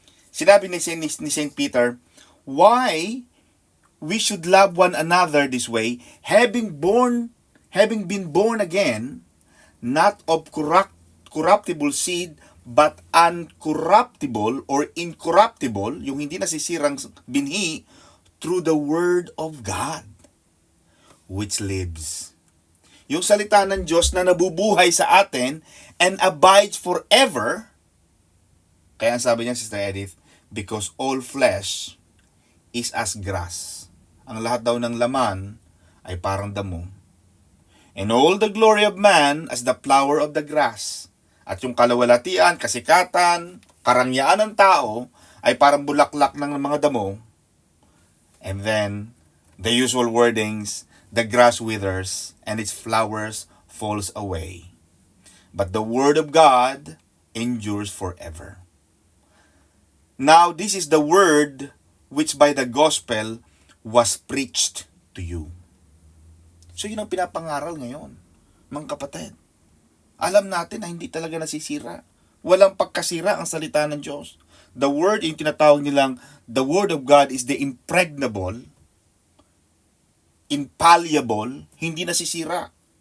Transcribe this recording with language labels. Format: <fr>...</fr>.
<en>Sinabi ni St. Peter, why we should love one another this way, having been born again, not of corruptible seed, but uncorruptible or incorruptible,</en> <tl>yung hindi nasisirang binhi,</tl> <en>through the word of God, which lives.</en> <tl>Yung salita ng Diyos na nabubuhay sa atin</tl> <en>and abides forever.</en> <tl>Kaya ang sabi niya,</tl> <en>Sister Edith, because all flesh is as grass.</en> <tl>Ang lahat daw ng laman ay parang damo.</tl> <en>And all the glory of man as the flower of the grass.</en> <tl>At yung kalawalatian, kasikatan, karangyaan ng tao ay parang bulaklak ng mga damo.</tl> <en>And then, the usual wordings, the grass withers and its flowers falls away. But the word of God endures forever. Now, this is the word which by the gospel was preached to you.</en> <tl>So, yun ang pinapangaral ngayon, mga kapatid. Alam natin na hindi talaga nasisira. Walang pagkasira ang salita ng Diyos.</tl> <en>The word,</en> <tl>yung tinatawag nilang,</tl> <en>the word of God is the impregnable, infallible,</en> <tl>hindi nasisira.</tl>